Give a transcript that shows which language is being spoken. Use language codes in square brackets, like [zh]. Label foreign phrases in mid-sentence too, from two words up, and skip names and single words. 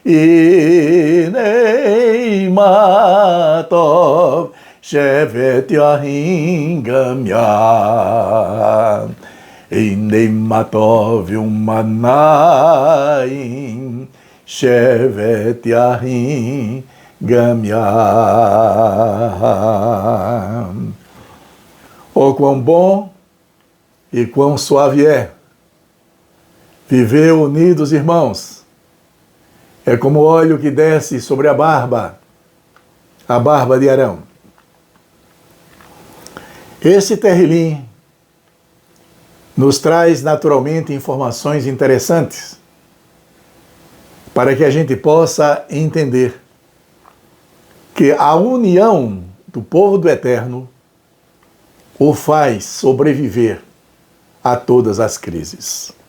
[he] הנה מה טוב שבת אחים גם יחד. הנה מה טוב ומה נעים שבת אחים גם יחד. [pt] Oh, quão bom e quão suave é viver unidos, irmãos. É como o óleo que desce sobre a barba de Arão. Esse terrilim nos traz naturalmente informações interessantes para que a gente possa entender que a união do povo do Eterno o faz sobreviver a todas as crises.